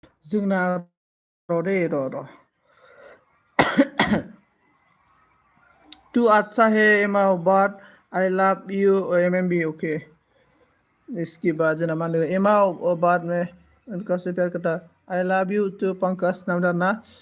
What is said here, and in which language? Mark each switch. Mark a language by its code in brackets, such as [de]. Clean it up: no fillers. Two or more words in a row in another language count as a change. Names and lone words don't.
[brx] जोंना र' दे र' [hi] तू अच्छा है एमाव [en] but I love you [hi] एमएमबी ओके इसके बाद [brx] जोंना मा होनो [hi] एमाव बाद में उनका से प्यार करता [en] I love you too [hi] पंकज नाम ना